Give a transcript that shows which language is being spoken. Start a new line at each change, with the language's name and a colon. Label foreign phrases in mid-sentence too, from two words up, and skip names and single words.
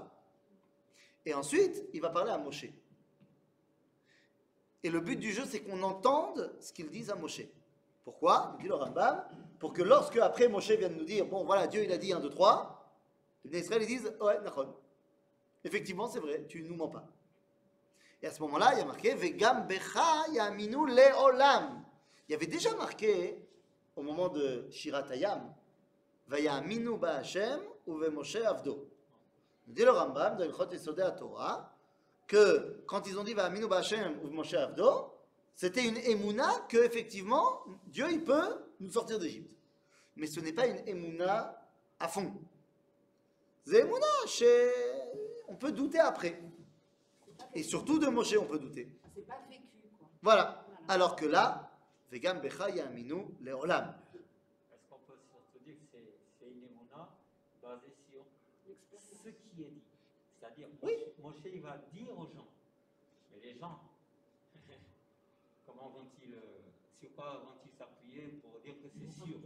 French: Et ensuite, il va parler à Moshe. Et le but du jeu, c'est qu'on entende ce qu'ils disent à Moshe. Pourquoi? Dit le Rambam, pour que lorsque après Moshe vienne nous dire, bon voilà, Dieu il a dit 1, 2, 3, les Bnei Israël ils disent, ouais, Nachon. Effectivement, c'est vrai, tu ne nous mens pas. Et à ce moment-là, il y a marqué,
Hebrew: וגם בך יאמינו לעולם.
French: Il y avait déjà marqué, au moment de Shirat Hayam,
Hebrew: ויאמינו בה' ובמשה עבדו.
French: Dit le Rambam, dans Ilchot Yesodei HaTorah, que quand ils ont dit
Hebrew: ויאמינו בה' ובמשה עבדו,
French: c'était une émouna que effectivement Dieu il peut nous sortir d'Égypte. Mais ce n'est pas une émouna à fond. C'est émouna on peut douter après. Et surtout de Moshe on peut douter. C'est pas vécu, quoi. Voilà. Alors que là,
Hebrew: וגם בך יאמינו לעולם.
French: Est-ce qu'on peut surtout dire que c'est une émouna basée sur ce qui est dit? C'est-à-dire, Oui. Moshe il va dire aux gens, mais les gens, comment vont-ils, sur quoi vont-ils s'appuyer pour dire que c'est sûr?